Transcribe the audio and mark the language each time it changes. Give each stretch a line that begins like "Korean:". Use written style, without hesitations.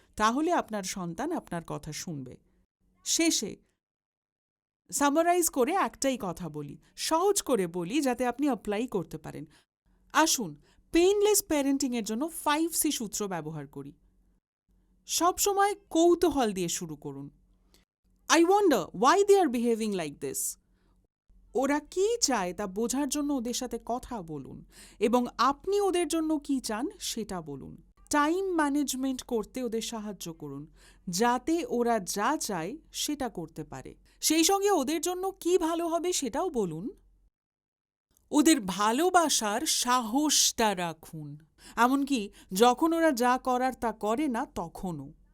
Bangla: তাহলে আপনার সন্তান আপনার কথা শুনবে। শেষে সামারাইজ করে একটাই কথা বলি, সহজ করে বলি যাতে আপনি অ্যাপ্লাই করতে পারেন। আসুন পেইনলেস প্যারেন্টিংয়ের জন্য 5C সূত্র ব্যবহার করি। সবসময় কৌতূহল দিয়ে শুরু করুন।
English: I wonder why they are behaving like this.
Bangla: ওরা কি চায় তা বোঝার জন্য ওদের সাথে কথা বলুন এবং আপনি ওদের জন্য কি চান সেটা বলুন। টাইম ম্যানেজমেন্ট করতে ওদের সাহায্য করুন যাতে ওরা যা চায় সেটা করতে পারে। সেই সঙ্গে ওদের জন্য কি ভালো হবে সেটাও বলুন। ওদের ভালোবাসার সাহসটা রাখুন, এমনকি যখন ওরা যা করার তা করে না তখনও।